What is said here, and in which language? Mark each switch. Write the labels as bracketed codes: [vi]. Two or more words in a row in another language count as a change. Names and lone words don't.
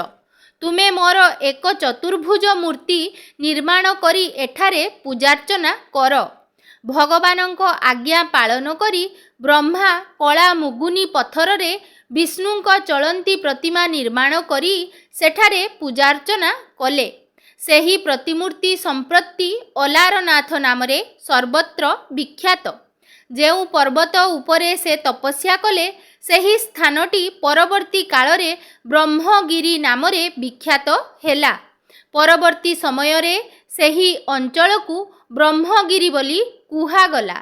[or] ତୁମେ ମୋର ଏକ ଚତୁର୍ଭୁଜ ମୂର୍ତ୍ତି ନିର୍ମାଣ କରି ଏଠାରେ ପୂଜାର୍ଚ୍ଚନା କର। ଭଗବାନଙ୍କ ଆଜ୍ଞା ପାଳନ କରି ବ୍ରହ୍ମା କଳା ମୁଗୁନି ପଥର ରେ ବିଷ୍ଣୁଙ୍କ ଚଳନ୍ତି ପ୍ରତିମା ନିର୍ମାଣ କରି ସେଠାରେ ପୂଜାର୍ଚ୍ଚନା କଲେ। ସେହି ପ୍ରତିମୂର୍ତ୍ତି ସମ୍ପ୍ରତି ଅଲାରନାଥ ନାମରେ ସର୍ବତ୍ର ବିଖ୍ୟାତ। ଯେଉଁ ପର୍ବତ ଉପରେ ସେ ତପସ୍ୟା କଲେ ସେହି ସ୍ଥାନଟି ପରବର୍ତ୍ତୀ କାଳରେ ବ୍ରହ୍ମଗିରି ନାମରେ ବିଖ୍ୟାତ ହେଲା। ପରବର୍ତ୍ତୀ ସମୟରେ ସେହି ଅଞ୍ଚଳ କୋ ବ୍ରହ୍ମଗିରି ବୋଲି କୁହାଗଲା।